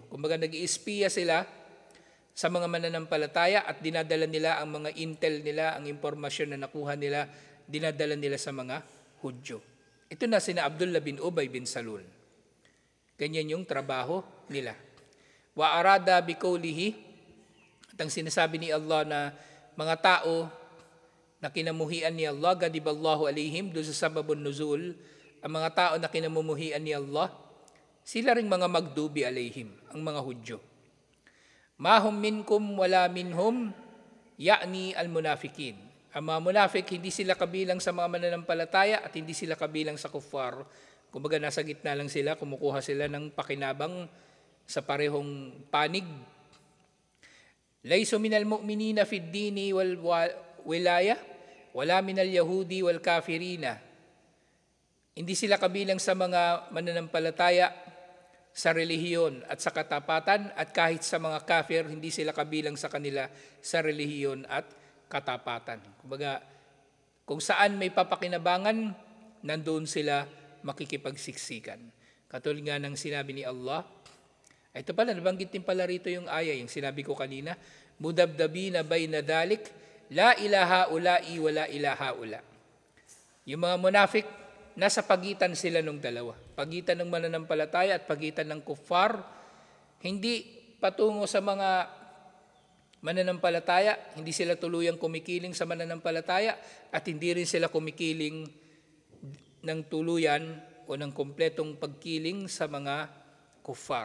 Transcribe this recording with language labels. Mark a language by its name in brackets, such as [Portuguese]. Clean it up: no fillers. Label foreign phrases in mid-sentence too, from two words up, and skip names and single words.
[Filipino] Kumbaga nag-iispiya sila sa mga mananampalataya at dinadala nila ang mga intel nila, ang impormasyon na nakuha nila, dinadala nila sa mga Hudyo. Ito na sina Abdullah bin Ubay bin Salul. Ganyan yung trabaho nila. [Arabic] وأراد بقوله, [Filipino] at ang sinasabi ni Allah na mga tao na kinamuhian ni Allah, [Arabic] غضب الله عليهم, [Filipino] doon sa [Arabic] سبب النزول, [Filipino] ang mga tao na kinamumuhian ni Allah, sila ring mga [Arabic] مغضوب عليهم, [Filipino] ang mga Hudyo. [Arabic] ما هم منكم ولا منهم يعني المنافقين. [Filipino] Ang mga munafik, hindi sila kabilang sa mga mananampalataya at hindi sila kabilang sa kuffar. Kumbaga nasa gitna lang sila, kumukuha sila ng pakinabang sa parehong panig. [Arabic] ليسوا من المؤمنين في الدين والولاية ولا من اليهود والكافرين. [Filipino] Hindi sila kabilang sa mga mananampalataya sa relihiyon at sa katapatan, at kahit sa mga kafir, hindi sila kabilang sa kanila sa relihiyon at katapatan. Kumbaga, kung saan may papakinabangan, nandoon sila makikipagsiksikan. Katulad nga ng sinabi ni Allah, ito pala, nabanggit din pala rito yung aya, yung sinabi ko kanina, [Arabic] مذبذبين بين ذلك لا إلى هؤلاء ولا إلى هؤلاء. [Filipino] Yung mga munafik, nasa pagitan sila ng dalawa. Pagitan ng mananampalataya at pagitan ng kuffar. Hindi patungo sa mga mananampalataya, hindi sila tuluyang kumikiling sa mananampalataya at hindi rin sila kumikiling ng tuluyan o ng kompletong pagkiling sa mga kuffar.